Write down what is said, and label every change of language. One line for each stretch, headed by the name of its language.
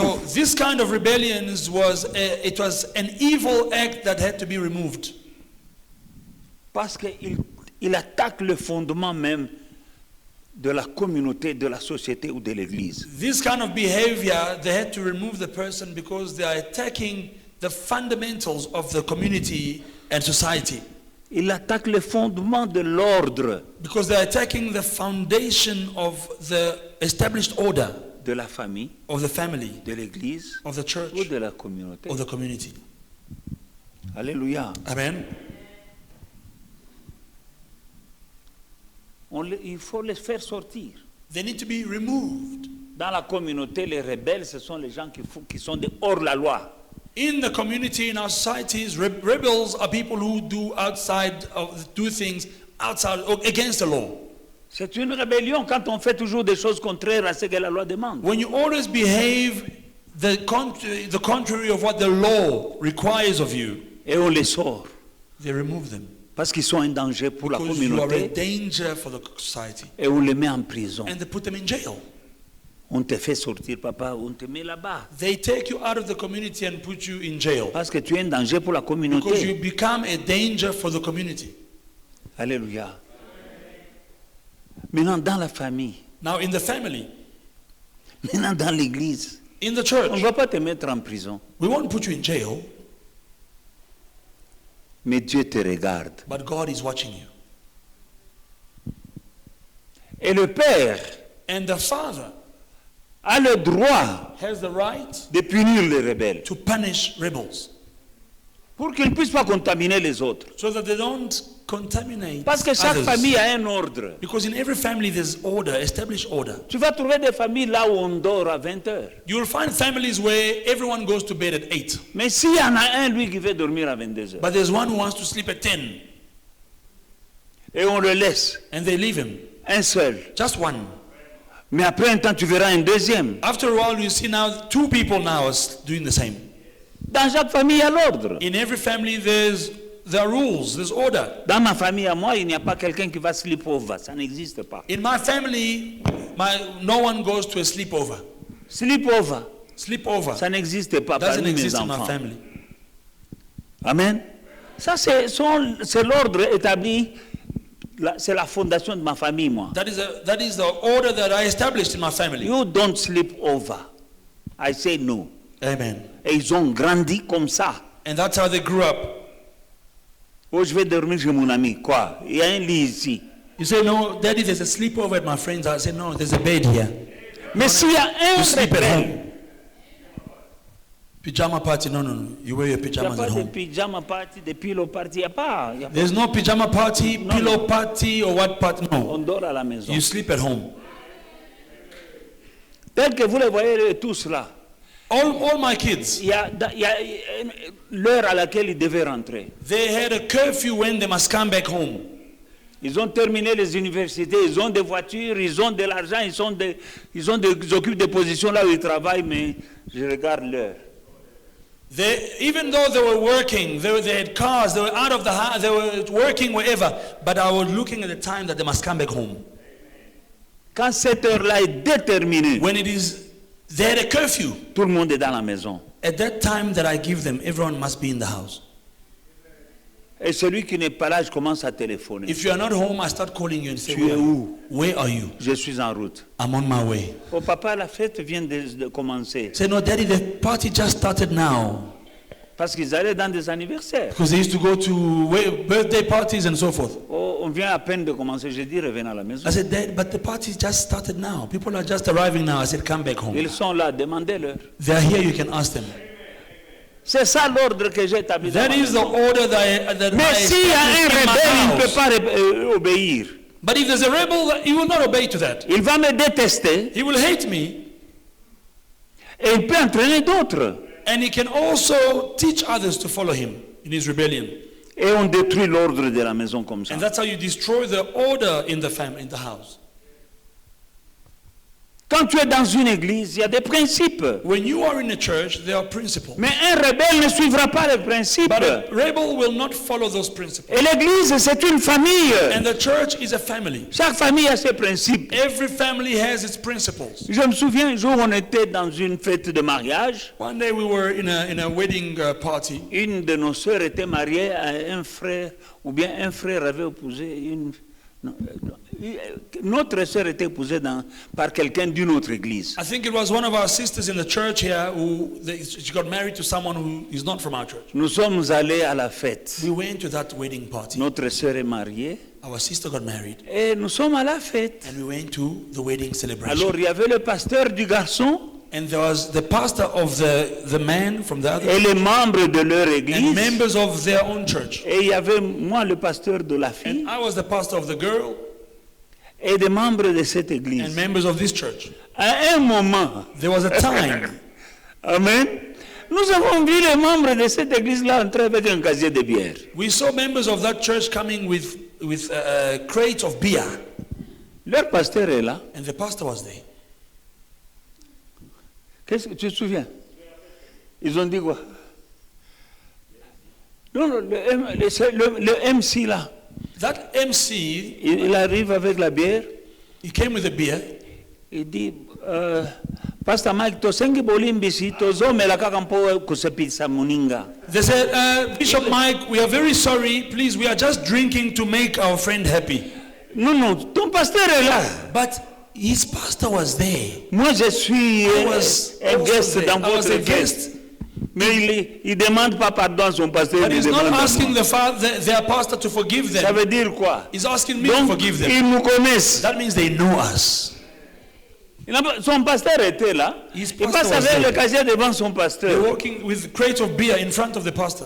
English: so this kind of rebellion was an evil act that had to be removed.
French: Parce qu'il attaque le fondement même de la communauté, de la société ou de l'église.
English: This kind of behavior, they had to remove the person because they are attacking the fundamentals of the community and society.
French: Il attaque le fondement de l'ordre
English: Because they're attacking the foundation of the established order
French: de la famille,
English: of the family,
French: de l'église
English: of the church,
French: ou de la communauté.
English: of the community.
French: Alléluia.
English: Amen.
French: Il faut les faire sortir.
English: They need to be removed.
French: Dans la communauté, les rebelles, ce sont les gens qui sont hors la loi.
English: In the community, in our societies, rebels are people who do things outside or against the law.
French: C'est une rébellion quand on fait toujours des choses contraires à ce que la loi demande.
English: When you always behave the contrary of what the law requires of you,
French: Et on les sort.
English: they remove them.
French: Parce qu'ils sont un danger pour la
English: Because you are a
French: communauté.
English: danger for the society.
French: Et on les met en prison.
English: And they put them in jail.
French: On te fait sortir, papa, on te met là-bas.
English: They take you out of the community and put you in jail.
French: Parce que tu es un danger pour la
English: Because you
French: communauté.
English: become a danger for the community.
French: Alléluia. Maintenant, dans la famille,
English: Now, in the family,
French: maintenant dans l'église,
English: in the
French: on ne
English: church,
French: va pas te mettre en prison.
English: we won't put you in jail,
French: Mais Dieu te regarde.
English: but God is watching you.
French: Et le Père
English: And the Father
French: a le droit
English: has the right
French: de punir les rebelles
English: to punish rebels
French: pour qu'ils ne puissent pas contaminer les autres.
English: so that they don't contaminate
French: Parce que chaque
English: others.
French: famille a un ordre.
English: Because in every family there's order, established order.
French: Tu vas trouver des familles là où on dort à 20 heures.
English: You will find families where everyone goes to bed at 8,
French: Mais s'il y en a un, lui, qui veut dormir à 22 heures,
English: but there's one who wants to sleep at 10,
French: et on le laisse,
English: and they leave him.
French: un seul.
English: Just one.
French: Mais après un temps, tu verras un deuxième.
English: After a while, you see now two people now are doing the same.
French: Dans chaque famille, il y a l'ordre.
English: In every family, there are rules, there's order.
French: Dans ma famille, à moi, il n'y a pas quelqu'un qui va
English: sleep over.
French: Ça n'existe pas.
English: In my family, no one goes to a sleepover. Sleep over, Sleepover
French: ça n'existe pas
English: doesn't
French: parmi mes
English: exist in my
French: enfants.
English: family.
French: Amen. Ça, c'est l'ordre établi. C'est la fondation de ma famille, moi.
English: That is the order that I established in my family. You don't sleep over. I say no. Amen.
French: Et ils ont grandi comme ça.
English: And that's how they grew up.
French: Oh, je vais dormir chez mon ami. Quoi? Il y a un lit ici.
English: You say, no, Daddy, there's a sleepover at my friend's house. I say, no, there's a bed here.
French: Mais s'il y a
English: You
French: un
English: sleep at
French: rebelle,
English: home. Pyjama party, no. You wear your
French: il n'y a
English: pajamas
French: pas
English: at
French: de
English: home.
French: pyjama party, de
English: pillow party.
French: Il n'y a pas.
English: There's no pyjama party, No, pillow no. party, or what party. No.
French: On dort à la maison.
English: You sleep at home.
French: Tel que vous les voyez tous là,
English: All my kids,
French: il y a l'heure à laquelle ils devaient rentrer.
English: they had a curfew when they must come back home.
French: Ils ont terminé les universités, ils ont des voitures, ils ont de l'argent, ils occupent des positions là où ils travaillent, mais je regarde l'heure.
English: Even though they were working, they had cars, they were out of the house, they were working wherever, but I was looking at the time that they must come back home.
French: Quand cette heure-là est déterminée,
English: When they had a curfew.
French: tout le monde est dans la maison.
English: At that time that I give them, everyone must be in the house.
French: Et celui qui n'est pas là, je commence à téléphoner.
English: If you are not home, I start calling you and say,
French: Tu es où?
English: Where are you?
French: Je suis en route.
English: I'm on my way.
French: Oh papa, la fête vient de commencer.
English: Say, no, Daddy, the party just started now.
French: Parce qu'ils allaient dans des anniversaires.
English: Because they used to go to birthday parties and so forth.
French: Oh, on vient à peine de commencer. J'ai dit, revenez à la maison.
English: I said, Dad, but the party just started now. People are just arriving now. I said, come back home.
French: Ils sont là, demandez-leur.
English: They are here, you can ask them.
French: C'est ça l'ordre que j'ai établi.
English: That is the order that
French: Mais
English: I
French: s'il y a un
English: established in my
French: rebelle, il ne peut
English: house.
French: pas obéir.
English: But if there's a rebel, he will not obey to that.
French: Il va me détester
English: He will hate me,
French: et il peut entraîner d'autres.
English: and he can also teach others to follow him in his rebellion.
French: Et on détruit l'ordre de la maison comme ça.
English: And that's how you destroy the order in the family, in the house.
French: Quand tu es dans une église, il y a des principes.
English: When you are in a church, there are principles.
French: Mais un rebelle ne suivra pas les principes.
English: But a rebel will not follow those principles.
French: Et l'église, c'est une famille.
English: And the church is a family.
French: Chaque famille a ses principes.
English: Every family has its principles.
French: Je me souviens un jour, on était dans une fête de mariage.
English: One day we were in a wedding party.
French: Une de nos sœurs était mariée à un frère, ou bien un frère avait épousé une... non, notre sœur était épousée par quelqu'un d'une autre église.
English: I think it was one of our sisters in the church here she got married to someone who is not from our church.
French: Nous sommes allés à la fête.
English: We went to that wedding party.
French: Notre sœur est mariée.
English: Our sister got married.
French: Et nous sommes à la fête.
English: And we went to the wedding celebration.
French: Alors il y avait le pasteur du garçon.
English: And there was the pastor of the man from the other
French: Et les membres de leur
English: and
French: église.
English: members of their own church.
French: Et il y avait moi, le pasteur de la fille.
English: And I was the pastor of the girl
French: Et des membres de cette église.
English: and members of this church.
French: À un moment.
English: There was a time. Amen.
French: Nous avons vu les membres de cette église-là entrer avec un casier de bière.
English: We saw members of that church coming with crates of beer.
French: Leur pasteur est là.
English: And the pastor was there.
French: Qu'est-ce que tu te souviens? Ils ont dit quoi? Non, le MC là,
English: That MC,
French: il arrive avec la bière,
English: he came with a beer.
French: il dit,
Lingala: Pastor Mike, tosengi bolimbisi, tozomela kaka mpo kusepisa muninga.
English: They said, Bishop Mike, we are very sorry. Please, we are just drinking to make our friend happy.
French: Non, non, ton pasteur est là.
English: But his pastor was there.
French: Moi, je suis
English: I was
French: un
English: also guest there.
French: dans
English: I was
French: votre
English: a
French: fête.
English: guest.
French: Mais il demande pas pardon à son pasteur.
English: But
French: il
English: he's not
French: demande à
English: asking
French: moi.
English: their pastor to forgive
French: Ça
English: them.
French: veut dire quoi?
English: He's asking me to
French: Donc,
English: forgive them.
French: ils nous connaissent.
English: That means they know us.
French: Son pasteur était là.
English: His
French: Il
English: pastor
French: passe
English: was
French: avec
English: there.
French: le casier devant son
English: They're
French: pasteur.
English: walking with crates of beer in front of the pastor.